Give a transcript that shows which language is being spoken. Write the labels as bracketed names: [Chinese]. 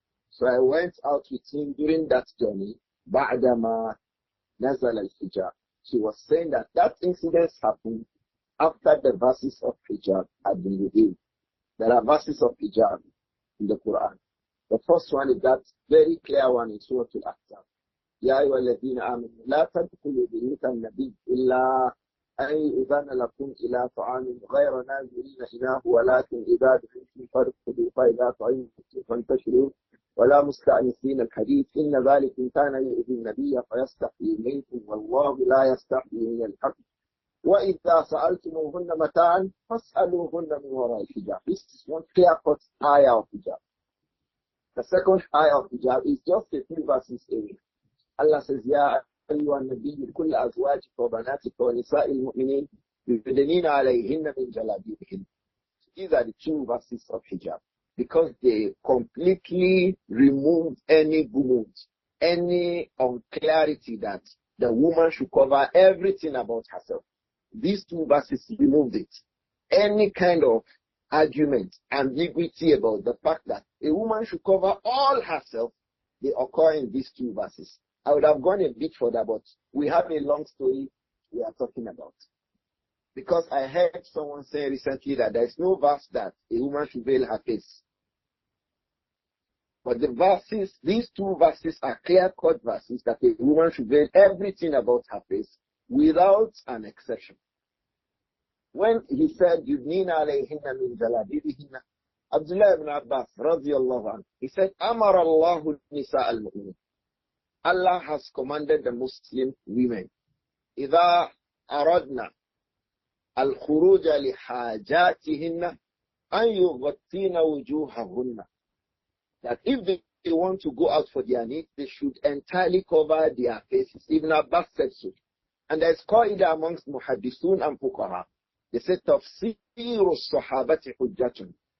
[English] So I went out with him during that journey. [Arabic] بَعْدَمَا نَزَلَ الْحِجَابِ. [English] She was saying that that incident happened after the verses of hijab had been revealed. There are verses of hijab in the Quran. The first one is that very clear one in Surah Al-Ahzab. [Arabic] يا أيها الذين آمنوا لا تدخلوا بيوت النبي إلا أن يؤذن لكم إلى طعام غير ناظرين إناه ولكن إذا دخلتم فادخلوا فإذا طعمتم فانتشروا ولا مستأنسين الحديث إن ذلك كان يؤذي النبي فيستحيي منكم والله لا يستحيي من الحق وإذا سألتموهن متاعا فاسألوهن من وراء الحجاب. [English] This is one clear-cut ayah of hijab. The second ayah of hijab is just a few verses away. Allah says, [Arabic] يا أيها النبي كل أزواجك وبناتك ونساء المؤمنين يدنين عليهن من جلابيبهن. [English] These are the two verses of hijab because they completely remove any gumut, any unclarity that the woman should cover everything about herself. These two verses removed it. Any kind of argument, ambiguity about the fact that a woman should cover all herself, they occur in these two verses. I would have gone a bit further, but we have a long story we are talking about. Because I heard someone say recently that there is no verse that a woman should veil her face. But the verses, these two verses are clear-cut verses that a woman should veil everything about her face without an exception. When he said, [Arabic] يُدْنِينَ عَلَيْهِنَّ مِنْ جَلَابِيبِهِنَّ, [English] Abdullah ibn Abbas, radiyallahu anhu, he said, [Arabic] أَمَرَ اللَّهُ النِّسَاءَ الْمُؤْمِنِينَ. [English] Allah has commanded the Muslim women, [Arabic] إِذَا أَرَدْنَا الْخُرُوجَ لِحَاجَاتِهِنَّ أَنْ يُغَطِّينَ وُجُوهَهُنَّ. [English] That if they want to go out for their needs, they should entirely cover their faces. Ibn Abbas said so. And there is qaida amongst muhaddisun and fuqaha. They said, [Arabic] تَفْسِيرُ الصَّحَابَةِ حُجَّةٌ.